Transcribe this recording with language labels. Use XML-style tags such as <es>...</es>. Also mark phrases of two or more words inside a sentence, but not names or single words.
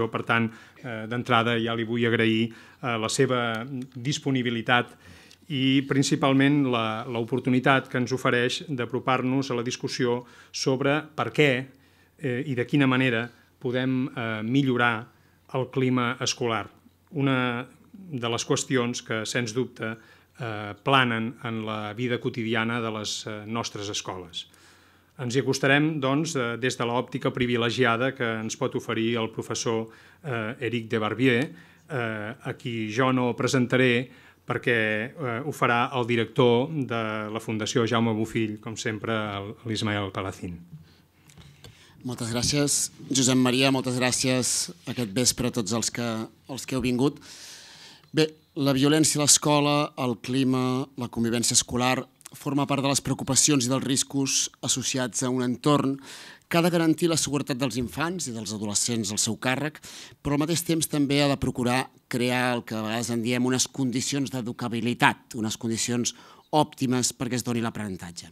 <ca>Per tant, d'entrada ja li vull agrair la seva disponibilitat i principalment l'oportunitat que ens ofereix d'apropar-nos a la discussió sobre per què i de quina manera podem millorar el clima escolar. Una de les qüestions que, sens dubte, planen en la vida quotidiana de les nostres escoles. Ens hi acostarem, doncs, des de l'òptica privilegiada que ens pot oferir el professor Éric de Barbier, a qui jo no presentaré perquè ho farà el director de la Fundació Jaume Bofill, com sempre, l'Ismael Palacín. Moltes gràcies, Josep Maria, moltes gràcies aquest vespre a tots els que heu vingut. Bé, la violència a l'escola, el clima, la convivència escolar forma part de les preocupacions i dels riscos associats a un entorn que ha de garantir la seguretat dels infants i dels adolescents al seu càrrec, però al mateix temps també ha de procurar crear el que a vegades en diem unes condicions d'educabilitat, unes condicions òptimes perquè es doni l'aprenentatge.</ca>